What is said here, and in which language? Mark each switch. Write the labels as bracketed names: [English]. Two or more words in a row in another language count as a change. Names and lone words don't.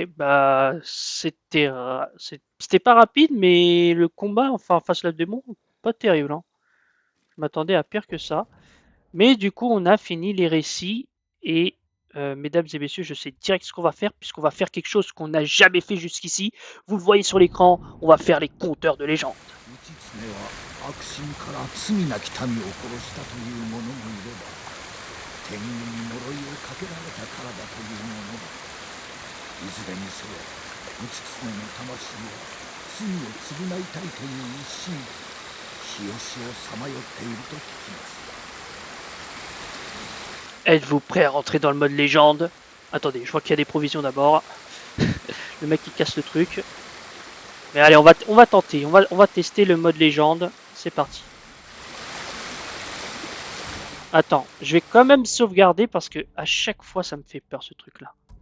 [French] Bah, c'était pas rapide, mais le combat, enfin, face à la démon, pas terrible. Hein. Je m'attendais à pire que ça. Mais du coup, on a fini les récits. Et, mesdames et messieurs, je sais direct ce qu'on va faire, puisqu'on va faire quelque chose qu'on n'a jamais fait jusqu'ici. Vous le voyez sur l'écran, on va faire les compteurs de légende. [Japanese] 道常は悪心から罪なき民を殺したという者もいれば天狗に呪いをかけられたからだという者もいずれにせよ道常の魂は罪を償いたいという一心日吉をさまよっていると聞きます。 [French] Êtes-vous prêt à rentrer dans le mode légende? Attendez, je vois qu'il y a des provisions d'abord. Le mec qui casse le truc. Mais allez, on va tenter, on va tester le mode légende. C'est parti. Attends, je vais quand même sauvegarder parce que à chaque fois ça me fait peur ce truc là.